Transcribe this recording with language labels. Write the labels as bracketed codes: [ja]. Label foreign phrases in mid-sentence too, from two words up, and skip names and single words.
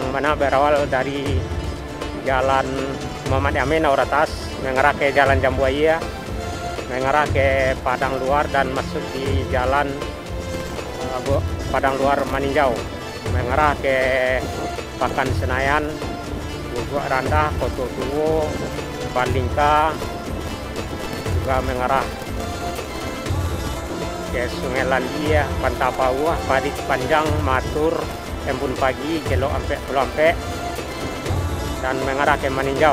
[id] mana berawal dari Jalan Muhammad Yamin Auratas mengarah ke Jalan Jambuaya, mengarah ke Padang Luar dan masuk di Jalan Padang Luar Maninjau, mengarah ke Pakan Senayan, Bubuk Randah, Koto Tuwo, Balingka, juga mengarah ke Sungai Landia, Pantapauah, Padit Panjang, Matur, Embun Pagi, Jelok Ampek, Pulau Ampek, dan mengarah ke Maninjau.